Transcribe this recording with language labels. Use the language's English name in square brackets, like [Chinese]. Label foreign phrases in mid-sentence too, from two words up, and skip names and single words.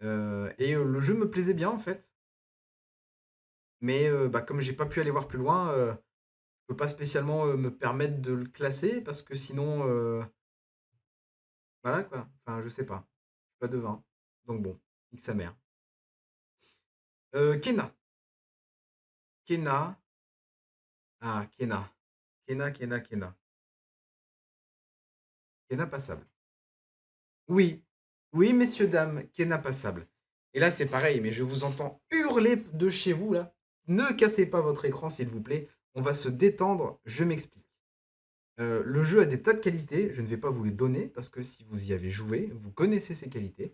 [French] Le jeu me plaisait bien en fait, mais bah, comme j'ai pas pu aller voir plus loin, je peux pas spécialement me permettre de le classer parce que sinon, voilà quoi. Enfin, je sais pas. Je suis pas devin. Donc bon, nique sa mère. Kena. Kena. Ah, Kena. Kena, Kena, Kena. Kena passable. Oui, oui, messieurs, dames, Kena passable. Et là, c'est pareil, mais je vous entends hurler de chez vous, là. Ne cassez pas votre écran, s'il vous plaît. On va se détendre, je m'explique. Le jeu a des tas de qualités, je ne vais pas vous les donner, parce que si vous y avez joué, vous connaissez ces qualités.